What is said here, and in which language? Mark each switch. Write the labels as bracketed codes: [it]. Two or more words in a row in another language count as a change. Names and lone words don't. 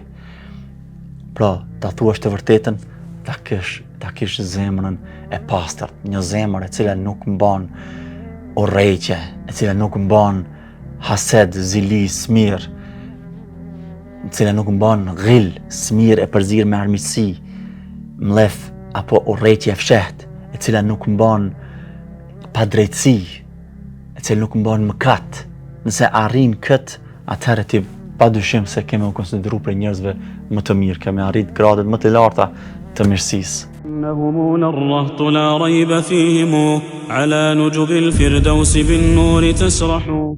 [sq] Pra, ta thuash të vërtetën, ta kish zemrën e pastërt, një zemër e cila nuk mban urrëtie, e cila nuk mban hased, zili, smir, e cila nuk mban ghill, smir e përzir me armiqësi, mllef apo urrëtie e fshehtë, e cila nuk mban padrejtësi, e cila nuk mban mëkat. Nëse arrin këtë, atëherë ti padyshim se kemi u konsideru për njerëzve më të mirë, kemi arrit gradet më të larta të mirësisë. [ar] إنهم الرهط لا ريب فيهم على نجب الفردوس بالنور تسرح.